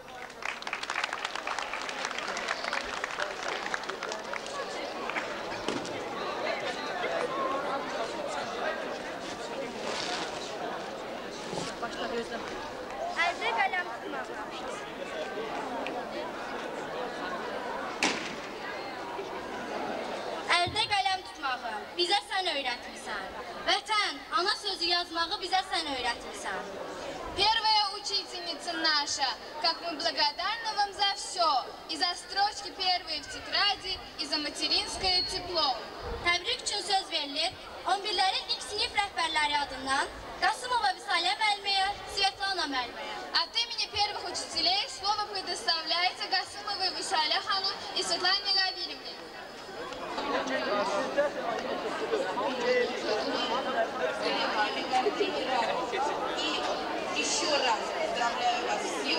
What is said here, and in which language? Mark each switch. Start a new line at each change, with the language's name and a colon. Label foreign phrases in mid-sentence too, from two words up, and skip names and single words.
Azerbaijani: Əldə qələm tutmaq. Əldə qələm tutmağı bizə sən öyrətmirsən. Vətən, ana sözü yazmağı bizə sən öyrətmirsən.
Russian: Первая учительница наша, как мы благодарны вам за все, и за строчки первые в тетради, и за материнское тепло.
Azerbaijani: Təbrik üçün söz verilir 11-lərin ilk sinif rəhbərləri adından Qasımova Vüsalə müəlliməyə, Svetlana müəlliməyə.
Russian: От имени первых учителей слово предоставляется Гасымовой Высале хану и Светлане Равильевне. И еще раз поздравляю вас всех.